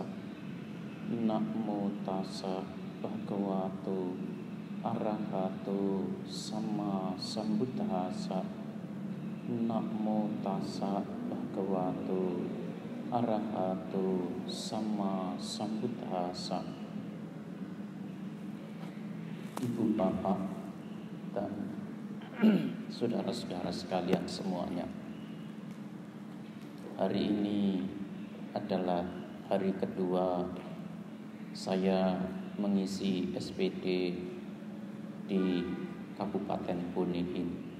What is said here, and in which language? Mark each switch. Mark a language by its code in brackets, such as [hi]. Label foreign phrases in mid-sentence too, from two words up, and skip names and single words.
[pi] Namo tassa bhagavato arahato sama sambuddhassa. Namo tassa bhagavato arahato sama sambuddhassa. [id] Ibu bapak dan saudara-saudara sekalian semuanya, hari ini adalah hari kedua saya mengisi SPD di Kabupaten Bone.